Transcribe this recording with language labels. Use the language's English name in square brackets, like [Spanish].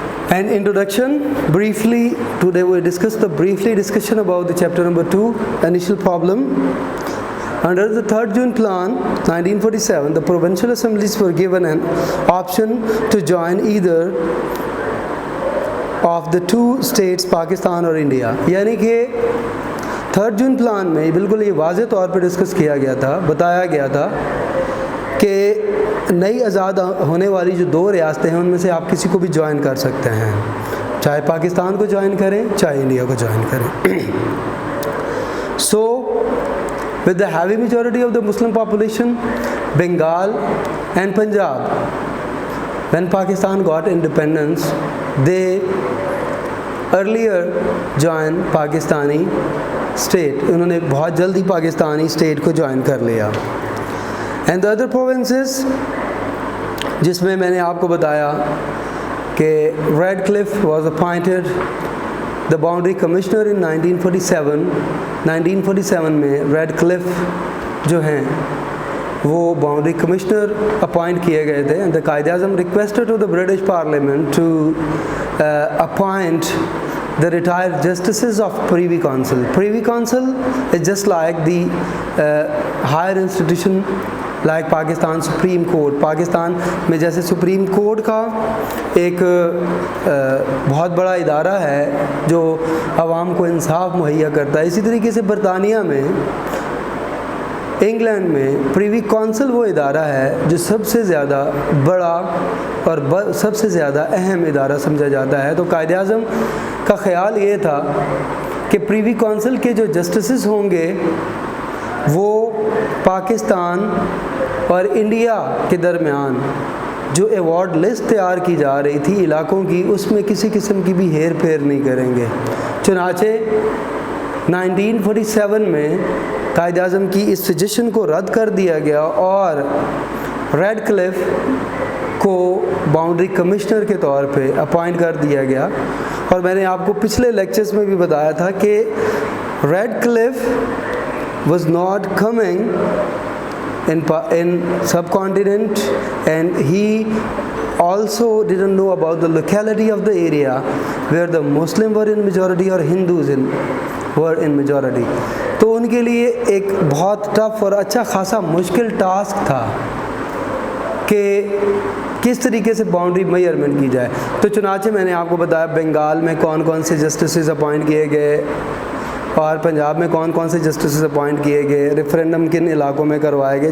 [English] And introduction, briefly, today we discuss the discussion about the chapter number 2, Initial Problem. Under the 3rd June Plan, 1947, the provincial assemblies were given an option to join either of the two states, Pakistan or India. [Hindi] यानी कि 3rd June Plan में बिल्कुल ये वाज़े तौर पर discuss किया गया था, बताया गया था कि नई आज़ाद होने वाली जो 2 रियासतें हैं उनमें से आप किसी को भी ज्वाइन कर सकते हैं, चाहे पाकिस्तान को ज्वाइन करें चाहे इंडिया को ज्वाइन करें. [English] So with the heavy majority of the Muslim population, Bengal and Punjab, when Pakistan got independence, they earlier joined Pakistani state. [Hindi] उन्होंने बहुत जल्दी पाकिस्तानी स्टेट को ज्वाइन कर लिया. [English] And the other provinces, [Hindi] जिसमें मैंने आपको बताया कि [English] Radcliffe was appointed the boundary commissioner in 1947. [Hindi] 1947 में Radcliffe जो हैं वो बाउंड्री कमिश्नर अपॉइंट किए गए थे. [English] And the Quaid-e-Azam requested to the British parliament to appoint the retired justices of Privy Council. Privy Council is just like the higher institution like Pakistan Supreme Court. [Hindi] Pakistan में जैसे supreme court का एक बहुत बड़ा इदारा है जो आवाम को इंसाफ मुहैया करता है, इसी तरीके से बरतानिया में, इंग्लैंड में प्रीवी काउंसिल वो इदारा है जो सबसे ज़्यादा बड़ा और सबसे ज़्यादा अहम इदारा समझा जाता है. तो कायद-ए-आज़म का ख़्याल ये था कि प्रीवी काउंसिल के जो जस्टिसेस होंगे वो पाकिस्तान और इंडिया के दरमियान जो अवार्ड लिस्ट तैयार की जा रही थी इलाकों की, उसमें किसी किस्म की भी हेर फेर नहीं करेंगे. चुनाचे 1947 में कायद-ए-आज़म की इस सजेशन को रद्द कर दिया गया और रेडक्लिफ को बाउंड्री कमिश्नर के तौर पे अपॉइंट कर दिया गया. और मैंने आपको पिछले लेक्चर्स में भी बताया था कि [English] Radcliffe was not coming in subcontinent, and he also didn't know about the locality of the area where the Muslim were in majority or Hindus were in majority. [Hindi] तो उनके लिए एक बहुत टफ और अच्छा खासा मुश्किल टास्क था कि किस तरीके से बाउंड्री मेजरमेंट की जाए. तो चुनाचे मैंने आपको बताया बंगाल में कौन कौन से जस्टिसेस अपॉइंट किए गए और पंजाब में कौन कौन से जस्टिसेस अपॉइंट किए गए, रेफरेंडम किन इलाकों में करवाए गए.